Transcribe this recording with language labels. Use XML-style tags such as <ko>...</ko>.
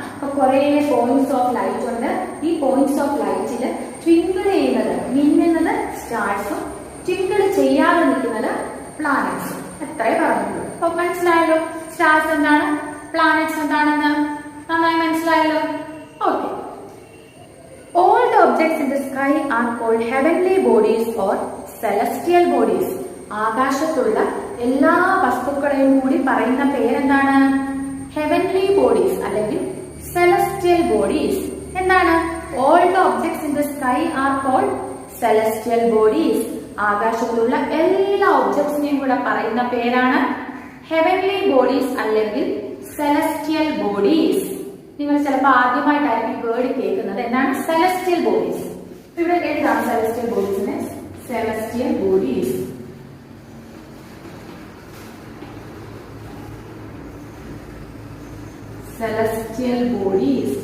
<ml>അപ്പൊ കുറെ points of light ഉണ്ട്. ഈ പോയിന്റ്സ് ഓഫ് ലൈറ്റില് ട്വിങ്കിൾ ചെയ്യുന്നത്, മിന്നുന്നത് സ്റ്റാർസും, ട്വിങ്കിൾ ചെയ്യാതെ നിൽക്കുന്നത് പ്ലാനറ്റ്സും. എത്രേ പറഞ്ഞുള്ളൂ. അപ്പൊ മനസ്സിലായല്ലോ സ്റ്റാർസ് എന്താണ്, പ്ലാനറ്റ്സ് എന്താണെന്ന് നന്നായി മനസ്സിലായല്ലോ. Okay.</ml> <en>All the objects in the sky are called heavenly bodies or celestial bodies.</en> <ml>ആകാശത്തുള്ള എല്ലാ വസ്തുക്കളെയും കൂടി പറയുന്ന പേരെന്താണ്? ഹെവൻലി ബോഡീസ് അല്ലെങ്കിൽ സെലസ്റ്റിയൽ ബോഡീസ്. എന്താണ്?</ml> <en>All the objects in the sky are called celestial bodies.</en> <ml>ആകാശത്തുള്ള എല്ലാ ഒബ്ജക്ട്സിനെയും കൂടെ പറയുന്ന പേരാണ് ഹെവൻലി ബോഡീസ് അല്ലെങ്കിൽ സെലസ്റ്റിയൽ ബോഡീസ്. നിങ്ങൾ ചിലപ്പോൾ ആദ്യമായിട്ടായിരിക്കും വേർഡ് കേൾക്കുന്നത്. എന്താണ് സെലസ്റ്റിയൽ ബോഡീസ്? ഇവിടെ എഴുതാം celestial ബോഡീസിനെ. Celestial bodies, celestial bodies.</ml>